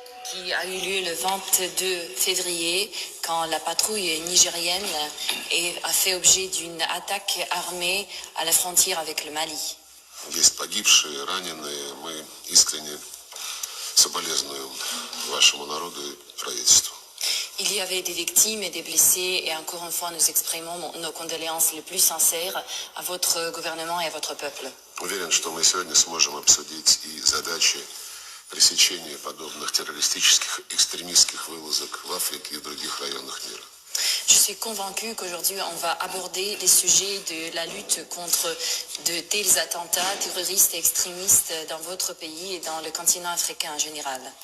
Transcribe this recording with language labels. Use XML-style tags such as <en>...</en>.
<fr>qui a eu lieu le 22 février quand la patrouille nigérienne a fait objet d'une attaque armée à la frontière avec le Mali.</fr> <ru>Есть погибшие, раненые. Мы искренне соболезнуем вашему народу и правительству.</ru> <fr>Il y avait des victimes et des blessés et encore une fois nous exprimons nos condoléances les plus sincères à votre gouvernement et à votre peuple.</fr> <ru>Уверен, что мы сегодня сможем обсудить и задачи пресечения подобных террористических, экстремистских вылазок в Африке и в других районах мира.</ru> <fr>Je suis convaincue qu'aujourd'hui on va aborder les sujets de la lutte contre de tels attentats terroristes et extrémistes dans votre pays et dans le continent africain en général.</fr>